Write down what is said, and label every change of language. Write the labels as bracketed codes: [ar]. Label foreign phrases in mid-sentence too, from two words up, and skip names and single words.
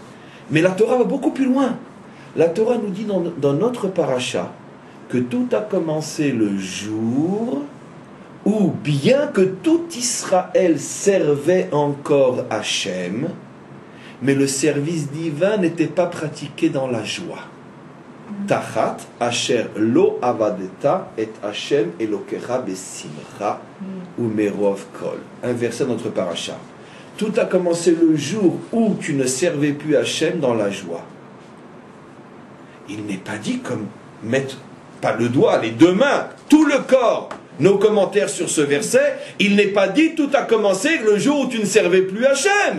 [fr] Mais la Torah va beaucoup plus loin. La Torah nous dit dans notre paracha que tout a commencé le jour où, bien que tout Israël servait encore Hachem, mais le service divin n'était pas pratiqué dans la joie. [he] תחת אשר לא עבדת את ה' אלהיך בשמחה ומרוב כל. [fr] Un verset de notre paracha. Tout a commencé le jour où tu ne servais plus Hashem dans la joie. Il n'est pas dit comme mettre, pas le doigt, les deux mains, tout le corps. Nos commentaires sur ce verset, il n'est pas dit tout a commencé le jour où tu ne servais plus Hashem.